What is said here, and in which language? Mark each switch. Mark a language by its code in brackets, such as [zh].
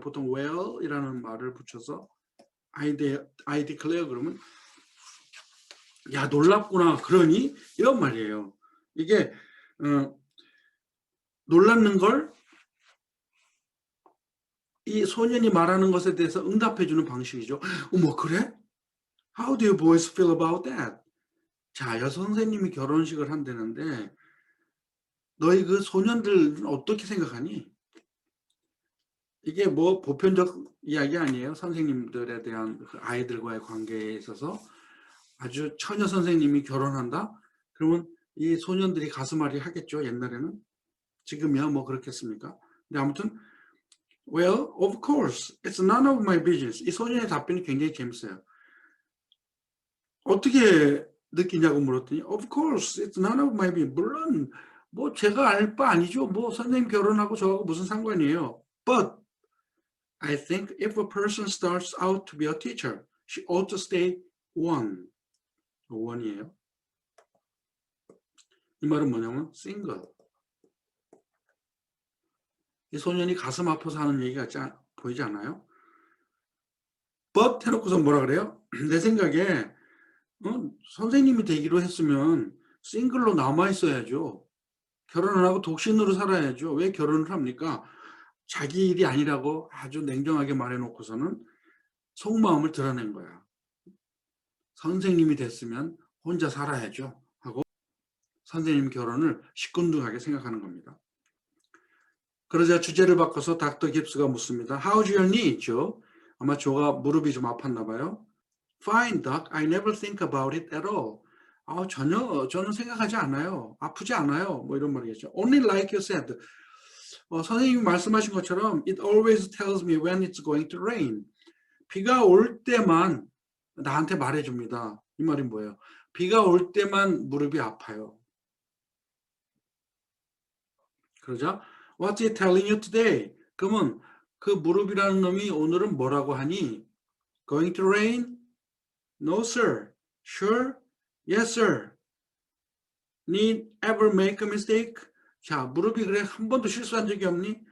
[ko] 보통 well이라는 말을 붙여서 [en] I declare [ko] 그러면 야 놀랍구나. 그러니? 이런 말이에요. 이게 놀랐는 걸 이 소년이 말하는 것에 대해서 응답해주는 방식이죠. 어머 그래? [en] How do you boys feel about that? [ko] 자, 여선생님이 결혼식을 한다는데 너희 그 소년들은 어떻게 생각하니? 이게 뭐 보편적 이야기 아니에요. 선생님들에 대한 그 아이들과의 관계에 있어서 아주 처녀 선생님이 결혼한다? 그러면 이 소년들이 가슴앓이 하겠죠. 옛날에는. 지금이야 뭐 그렇겠습니까? 근데 아무튼 [en] Well, of course, it's none of my business. [ko] 이 소년의 답변이 굉장히 재밌어요. 어떻게 느끼냐고 물었더니 [en] Of course, it's none of my business. [ko] 물론 뭐 제가 알 바 아니죠. 뭐 선생님 결혼하고 저하고 무슨 상관이에요. [en] But I think if a person starts out to be a teacher, she ought to stay one. [ko] one이에요. 이 말은 뭐냐면 single. 이 소년이 가슴 아파서 하는 얘기 같지 보이지 않아요? But 해놓고서 뭐라 그래요? 내 생각에 선생님이 되기로 했으면 싱글로 남아있어야죠. 결혼을 하고 독신으로 살아야죠. 왜 결혼을 합니까? 자기 일이 아니라고 아주 냉정하게 말해놓고서는 속마음을 드러낸 거야. 선생님이 됐으면 혼자 살아야죠 하고 선생님 결혼을 시큰둥하게 생각하는 겁니다. 그러자 주제를 바꿔서 닥터 깁스가 묻습니다. [en] How's your knee, Joe? [ko] 아마 조가 무릎이 좀 아팠나 봐요. [en] Fine, Doc. I never think about it at all. [ko] 전혀 저는 생각하지 않아요. 아프지 않아요. 뭐 이런 말이겠죠. [en] Only like you said. [ko] 선생님이 말씀하신 것처럼 [en] It always tells me when it's going to rain. [ko] 비가 올 때만 나한테 말해줍니다. 이 말이 뭐예요? 비가 올 때만 무릎이 아파요. [en] 그러자 What's he telling you today? [ko] 그러면 그 무릎이라는 놈이 오늘은 뭐라고 하니? [en] Going to rain? No, sir. Sure? Yes, sir. Need ever make a mistake? [ko] 자, 무릎이 그래 한 번도 실수한 적이 없니?